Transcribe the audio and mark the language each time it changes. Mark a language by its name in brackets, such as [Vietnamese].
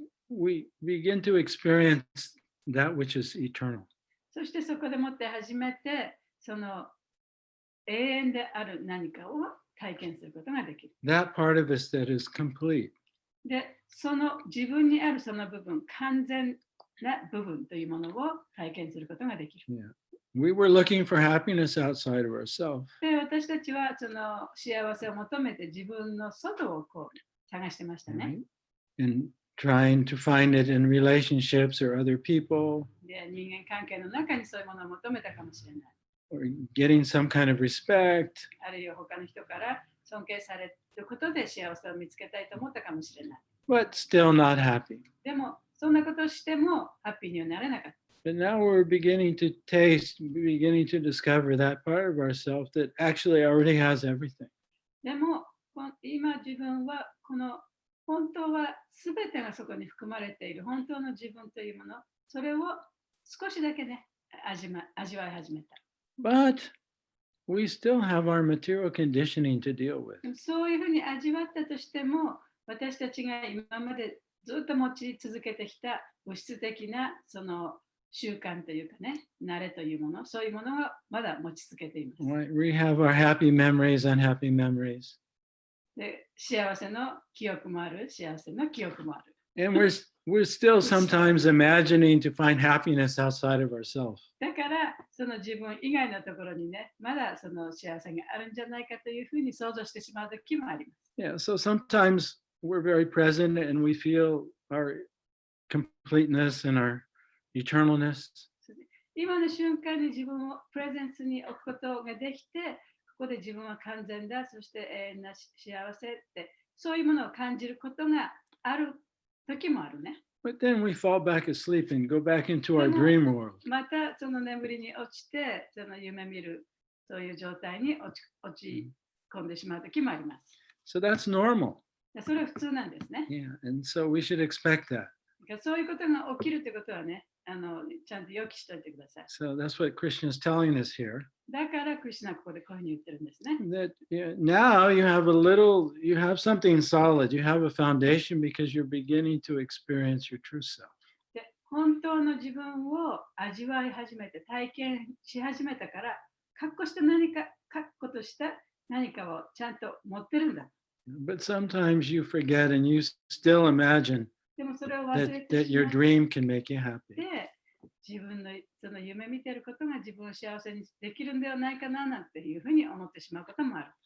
[English] We begin to experience that which is eternal. [Japanese] そしてそこでもって初めて、その永遠である何かを体験することができる。 [English] That part of us that is complete. [Japanese] で、その自分にあるその部分、完全な部分というものを体験することができる。 Yeah. [English] We were looking for happiness outside of ourselves. [Japanese] で、私たちはその幸せを求めて自分の外をこう探してましたね。 [English] Right? And trying to find it in relationships or other people. [Japanese] で、人間関係の中にそういうものを求めたかもしれない。 [English] Or getting some kind of respect. [Japanese] あるいは他の人から尊敬されることで幸せを見つけたいと思ったかもしれない。 [English] But still not happy. [Japanese] でも、そんなことをしてもハッピーにはなれなかった。 [English] But now we're beginning to beginning to discover that part of ourselves that actually already has everything. [Japanese] でも、今自分はこの本当は全てがそこに含まれている本当の自分というもの、それを少しだけね、味わい始めた。 [English] But we still have our material conditioning to deal with. [Japanese] そういうふうに味わったとしても、私たちが今までずっと持ち続けてきた物質的なその習慣というかね、慣れというもの、そういうものはまだ持ち続けています。 [English] Right? We have our happy memories, unhappy memories. [Japanese] で、幸せの記憶もある、幸せの記憶もある。 [English] And we're still sometimes imagining to find happiness outside of ourselves. [Japanese] だから、その自分以外のところにね、まだその幸せがあるんじゃないかというふうに想像してしまう時もあります。 [English] Yeah, so sometimes we're very present and we feel our completeness and our eternalness. [Japanese] 今の瞬間に自分をプレゼンスに置くことができて、ここで自分は完全だ、そして永遠な幸せって、そういうものを感じることがある時もあるね。 [English] But then we fall back asleep and go back into our dream world. [Japanese] またその眠りに落ちて、その夢見る、そういう状態に落ち込んでしまう時もあります。 [English] So that's normal. [Japanese] それは普通なんですね。 [English] Yeah, and so we should expect that. [Japanese] そういうことが起きるということはね、ちゃんと予期しておいてください。 [English] So that's what Krishna is telling us here. [Japanese] だからクリシュナはここでこういうふうに言ってるんですね。 [English] That now you have something solid. You have a foundation because you're beginning to experience your true self. [Japanese] で、本当の自分を味わい始めて、体験し始めたから、確固とした何かをちゃんと持ってるんだ。 [English] But sometimes you forget and you still imagine [Japanese] でもそれを忘れ [English] that [Japanese] てし [English] your [Japanese] まっ [English] dream can make you happy. [Japanese] て、自分のその夢見てることが自分を幸せにできるんではないかななんていうふうに思ってしまうこともある。